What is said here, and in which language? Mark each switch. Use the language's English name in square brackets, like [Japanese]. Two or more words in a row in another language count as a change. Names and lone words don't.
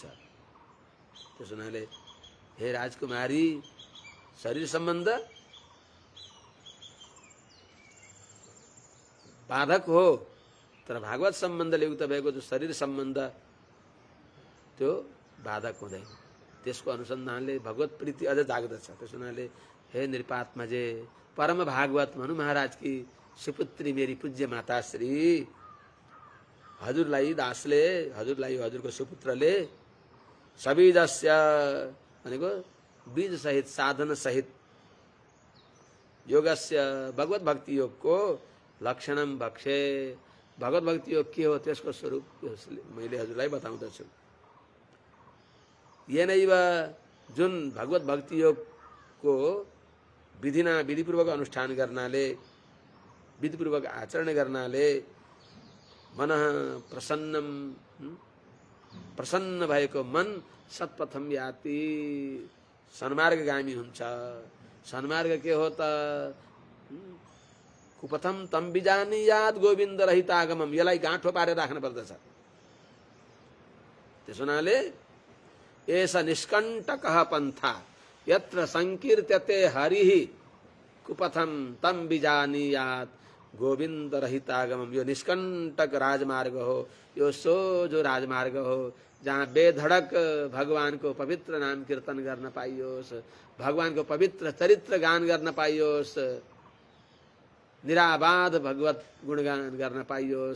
[Nepali] त्यसनाले हे राजकुमारी, शरीर सम्बन्ध बाधक हो, तर भागवत सम्बन्धले युक्त भएको जो शरीर सम्बन्ध त्यो बाधक हुँदैन। त्यसको अनुसन्धानले भगवत प्रीति अझ जाग्दछ। त्यसनाले हे नृपात्मजे परम भागवत मनु महाराज [Hindi] की सुपुत्री मेरी पूज्य [Nepali] माता श्री हजुरलाई दासले हजुरलाई हजुरको सुपुत्रले सबीजस्य भनेको बीज सहित साधन सहित योगस्य भगवत भक्ति योगको लक्षणम भक्षे भगवत भक्ति योग के हो त्यसको स्वरूप मैले हजुरलाई बताउँदछु। येनैव जुन भगवत भक्ति योगको विधिपूर्वक अनुष्ठान गर्नाले विधिपूर्वक आचरण गर्नाले मन प्रसन्न भएको [Sanskrit] मन सत्पथम याति [Nepali] सन्मार्गगामी हुन्छ। सन्मार्ग के हो त [Sanskrit] कुपथम तम बिजानीयात गोविन्द रहितागमम [Nepali] यसलाई गाँठो पारेर राख्न पर्दछ। त्यसो हुनाले [Sanskrit] एष निष्कण्टकः पन्था यत्र संकीर्त्यते हरिः कुपथम तम बिजानीयात गोविन्द रहितागमम। [Nepali] यो निष्कण्टक राजमार्ग हो, यो सोझो राजमार्ग हो जहाँ बेधड़क भगवान को पवित्र नाम कीर्तन गर्न पाइयोस्, भगवान को पवित्र चरित्र गान गर्न पाइयोस्, निराबाध भगवत गुणगान गर्न पाइयोस्।